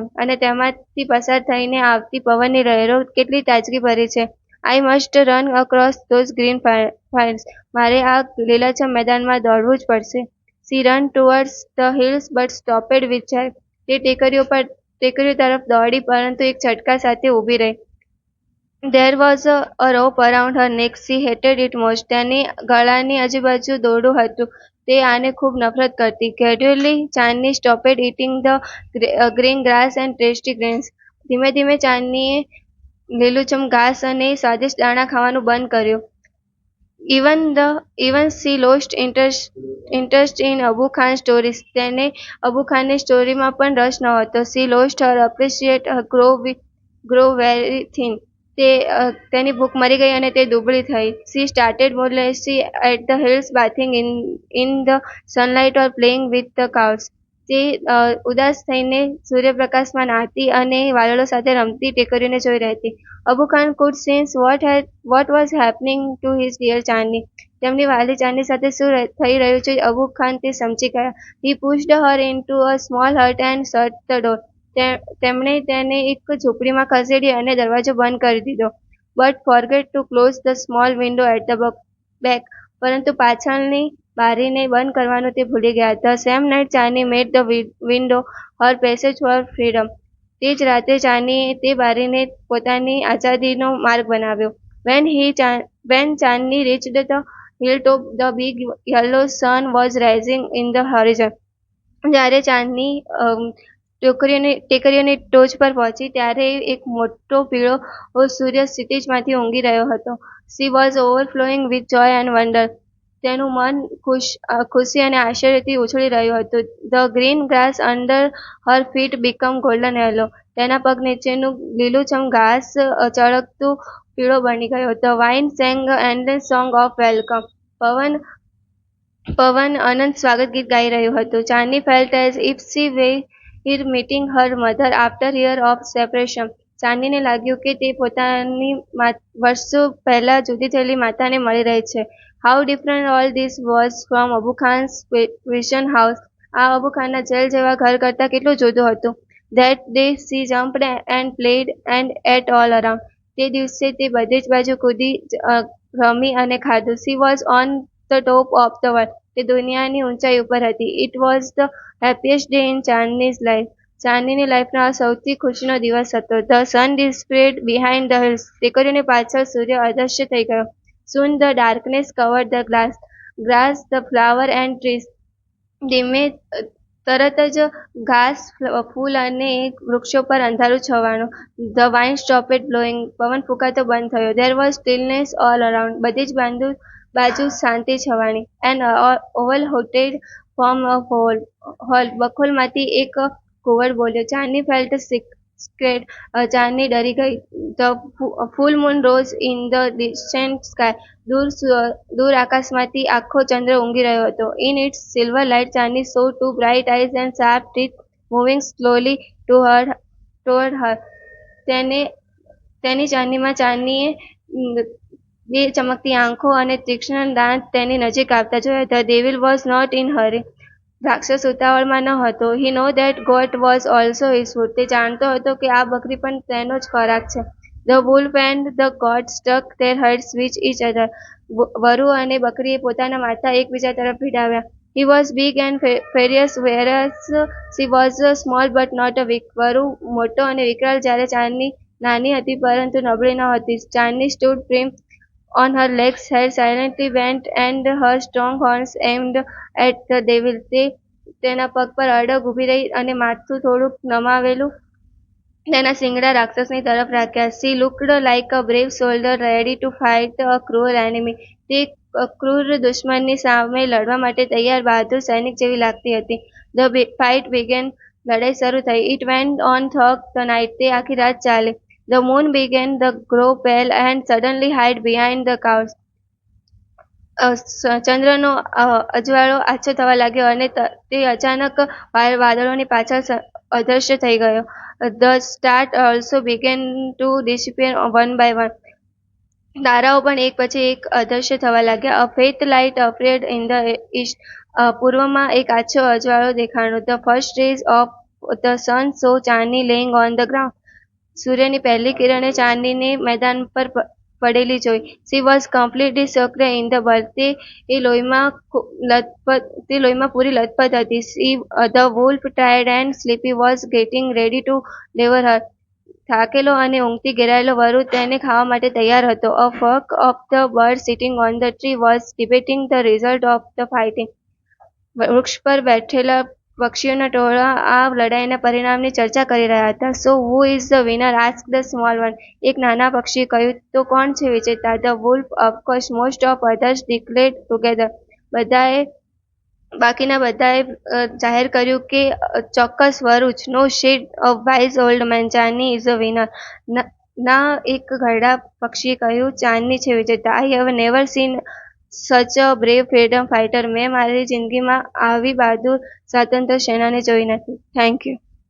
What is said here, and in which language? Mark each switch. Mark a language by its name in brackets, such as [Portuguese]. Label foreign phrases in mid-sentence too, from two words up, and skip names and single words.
[Gujarati] અને તેમાંથી પસાર થઈને આવતી પવનની લહેરો કેટલી તાજગી ભરી છે. [English] I must run across those green fields. [Gujarati] મારે આ લીલાછમ મેદાનમાં દોડવું જ પડશે. [English] She ran towards the hills but stopped with joy. [Gujarati] તે ટેકરીઓ તરફ દોડી પરંતુ એક ઝટકા સાથે ઊભી રહી. [English] There was a rope around her neck. She hated it most. [Gujarati] તેની ગળાની આજુબાજુ દોરડું હતું. તે આને ખૂબ નફરત કરતી. [English] Gradually, ચાંદની stopped eating the green grass and tasty grains. [Gujarati] ધીમે ધીમે ચાંદનીએ લીલુંછમ ઘાસ અને સ્વાદિષ્ટ દાણા ખાવાનું બંધ કર્યું. [English] Even she lost interest in Abu Khan's stories. [Gujarati] તેને અબુ ખાનની સ્ટોરીમાં પણ રસ ન હતો. [English] She lost her appreciate her grow very thin. [Gujarati] તેની ભૂખ મરી ગઈ અને તે દુબળી થઈ. [English] She started modestly at the hills, bathing in the sunlight or playing with the cows. [Gujarati] તે ઉદાસ થઈને સૂર્યપ્રકાશમાં નાહતી અને વાદળો સાથે રમતી ટેકરીઓને જોઈ રહી હતી. [English] અબુ ખાન could sense what was happening to his dear ચાંદની. [Gujarati] તેમની વાલી ચાંદની સાથે શું થઈ રહ્યું છે અબુ ખાન તે સમજી ગયા. [English] He pushed her into a small hut and shut the door. [Gujarati] તેમણે તેને એક ઝૂંપડીમાં ખસેડી અને દરવાજો બંધ કરી દીધો. [English] But forget to close the small window at the back. [Gujarati] પરંતુ પાછળની બારીને બંધ કરવાનું તે ભૂલી ગયા. [English] The same night ચાંદની made the window her passage for freedom. [Gujarati] તે જ રાતે ચાંદનીએ તે બારીને પોતાની આઝાદીનો માર્ગ બનાવ્યો. [English] When ચાંદની reached the hilltop, the big yellow sun was rising in the horizon. [Gujarati] જ્યારે ચાંદની ટેકરીઓની ટોચ પર પહોંચી ત્યારે એક મોટો પીળો સૂર્ય ક્ષિતિજમાંથી ઊંઘી રહ્યો હતો. [English] She was overflowing with joy and wonder. [Gujarati] તેનું મન ખુશી અને આશ્ચર્યથી ઉછળી રહ્યું હતું. [English] The green grass under her feet became golden yellow. [Gujarati] તેના પગ નીચેનું લીલુંછમ ઘાસ ચળકતું પીળો બની ગયો. [English] The wind sang an endless song of welcome. [Gujarati] પવન અનંત સ્વાગત ગીત ગાઈ રહ્યું હતું. [English] ચાંદની felt as if she were meeting her mother after years of separation. [Gujarati] ચાંદનીને લાગ્યું કે તે પોતાની વર્ષો પહેલા જુદી થયેલી માતાને મળી રહી છે. [English] How different all this was from અબુ ખાન's prison house. [Gujarati] આ અબુ ખાનના જેલ જેવા ઘર કરતાં કેટલું જુદું હતું. [English] That day she jumped and played and ate all around. [Gujarati] તે દિવસે તે બધી જ બાજુ કૂદી રમી અને ખાધું. [English] She was on the top of the world. [Gujarati] તે દુનિયાની ઊંચાઈ ઉપર હતી. [English] It was the happiest day in ચાંદની's life. [Gujarati] ચાંદનીની લાઈફનો આ સૌથી ખુશીનો દિવસ હતો. [English] The sun disappeared behind the hills. [Gujarati] ટેકરીઓની પાછળ સૂર્ય અદૃશ્ય થઈ ગયો. [English] Soon the darkness covered the grass, the flower and trees. [Gujarati] ધીમે તરત જ ઘાસ, ફૂલ અને વૃક્ષો પર અંધારું છવાયું. [English] The wind stopped blowing. [Gujarati] પવન ફૂંકાતો બંધ થયો. [English] There was stillness all around. [Gujarati] બધી જ બાજુ શાંતિ છવાણી. [English] An owl hooted from a hole. [Gujarati] બખોલમાંથી એક કુંવર બોલ્યો. ચાંદની [English] felt scared. [Gujarati] ચાંદની ડરી ગઈ. [English] The full moon rose in the distant sky. [Gujarati] દૂર આકાશમાંથી આખો ચંદ્ર ઊંઘી રહ્યો હતો. [English] In its silver light, ચાંદની saw two bright eyes and sharp teeth moving slowly toward her. [Gujarati] તેની ચાંદનીમાં ચાંદનીએ બે ચમકતી આંખો અને તીક્ષ્ણ દાંત તેની નજીક આવતા જોયા. [English] The devil was not in hurry. [Gujarati] રાક્ષસ ઉતાવળમાં ન હતો. [English] He knew that goat was also his food. [Gujarati] તે જાણતો હતો કે આ બકરી પણ તેનો જ ખોરાક છે. [English] The wolf and the goat stuck their heads with each other. [Gujarati] વરુ અને બકરીએ પોતાના માથા એકબીજા તરફ ભીડાવ્યા. [English] He was big and furious, whereas she was small but not weak. [Gujarati] વરુ મોટો અને વિકરાળ જ્યારે ચાંદની નાની હતી પરંતુ નબળી ન હતી. [English] ચાંદની stood prim on her legs, head silently bent and her strong horns aimed at the devil. [Gujarati] તે તેના પગ પર અડગ ઊભી રહી અને માથું થોડુંક નમાવેલું તેના શિંગડા રાક્ષસની તરફ રાખ્યા. [English] She looked like a brave soldier ready to fight a cruel enemy. [Gujarati] તે ક્રૂર દુશ્મનની સામે લડવા માટે તૈયાર બહાદુર સૈનિક જેવી લાગતી હતી. [English] The fight began. [Gujarati] લડાઈ શરૂ થઈ. [English] It went on throughout the night. [Gujarati] તે આખી રાત ચાલી. [English] The moon began to grow pale and suddenly hide behind the clouds. [Gujarati] ચંદ્રનો અજવાળો આછો થવા લાગ્યો અને તે અચાનક વાદળોની પાછળ અદૃશ્ય થઈ ગયો. [English] The stars also began to disappear one by one. [Gujarati] તારાઓ પણ એક પછી એક અદૃશ્ય થવા લાગ્યા. [English] A faint light appeared in the east. [Gujarati] પૂર્વમાં એક આછો અજવાળો દેખાણો. [English] The first rays of the sun saw ચાંદની laying on the ground. [Gujarati] સૂર્યની પહેલી કિરણે ચાંદનીને મેદાન પર પડેલી જોઈ. [English] She was completely soaked in the blood. [Gujarati] તે લોહીમાં પૂરી લથપથ હતી. [English] The wolf, tired and sleepy, was getting ready to devour her. [Gujarati] થાકેલો અને ઊંઘથી ઘેરાયેલો વરુ તેને ખાવા માટે તૈયાર હતો. [English] A flock of the birds sitting on the tree was debating the result of the fighting. [Gujarati] વૃક્ષ પર બેઠેલા પક્ષીઓના ટોળા આ લડાઈના પરિણામની ચર્ચા કરી રહ્યા હતા. [English] So who is the winner? asked the small one. [Gujarati] એક નાના પક્ષીએ કહ્યું. તો કોણ છે વિજેતા? [English] The wolf, of course. Most of others declared together. [Gujarati] બાકીના બધાએ જાહેર કર્યું કે ચોક્કસ વરુ જ. [English] No, said a wise old man. ચાંદની is the winner. [Gujarati] ના, એક ઘરડા પક્ષીએ કહ્યું. ચાંદની છે વિજેતા. [English] I have never seen such a brave freedom fighter. [Gujarati] મેં મારી જિંદગીમાં આવી બહાદુર સ્વાતંત્ર્ય સેનાની જોઈ નથી. [English] thank you.